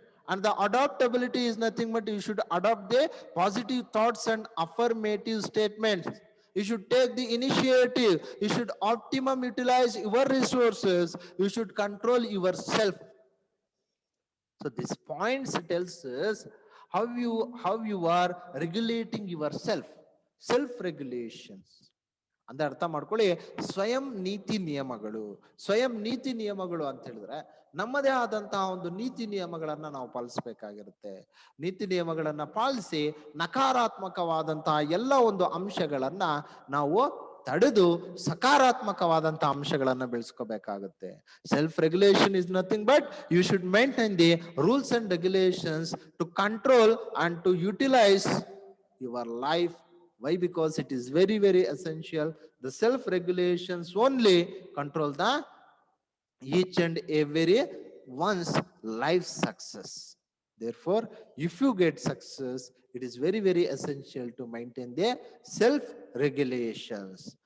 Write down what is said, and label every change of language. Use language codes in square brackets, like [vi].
[en] And the adaptability is nothing but you should adopt the positive thoughts and affirmative statements. You should take the initiative. You should optimum utilize your resources. You should control yourself. So this points tells us how you are regulating yourself. Self-regulations. [kn] ಅಂದ್ರೆ ಅರ್ಥ ಮಾಡ್ಕೊಳ್ಳಿ, ಸ್ವಯಂ ನೀತಿ ನಿಯಮಗಳು. ಸ್ವಯಂ ನೀತಿ ನಿಯಮಗಳು ಅಂತ ಹೇಳಿದ್ರೆ ನಮ್ಮದೇ ಆದಂತಹ ಒಂದು ನೀತಿ ನಿಯಮಗಳನ್ನ ನಾವು ಪಾಲಿಸಬೇಕಾಗಿರುತ್ತೆ. ನೀತಿ ನಿಯಮಗಳನ್ನ ಪಾಲಿಸಿ ನಕಾರಾತ್ಮಕವಾದಂತಹ ಎಲ್ಲ ಒಂದು ಅಂಶಗಳನ್ನ ನಾವು ತಡೆದು ಸಕಾರಾತ್ಮಕವಾದಂತಹ ಅಂಶಗಳನ್ನು ಬೆಳೆಸ್ಕೋಬೇಕಾಗುತ್ತೆ. [en] Self regulation is nothing but you should maintain the rules and regulations to control and to utilise your life. Why? Because it is very, very essential. The self-regulations only control the each and every one's life success. Therefore, if you get success, it is very, very essential to maintain the self-regulations.